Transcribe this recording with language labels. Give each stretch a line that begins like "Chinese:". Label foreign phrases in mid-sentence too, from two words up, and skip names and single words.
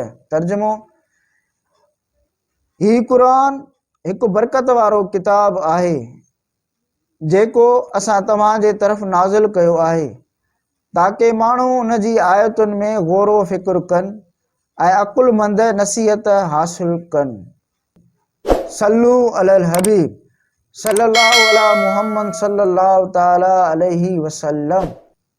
Sindhi: तर्जुमो: ही क़ुरान हिकु बरकत वारो किताब आहे जेको असां तव्हां जे तरफ़ नाज़िल कयो आहे ताकि माण्हू उन जी आयतुनि में गौर फ़िक्र कनि ऐं अकुलमंद नसीहत हासिल कनि।
Arabic: صلوا على الحبيب صلى الله على محمد صلى الله تعالى عليه وسلم.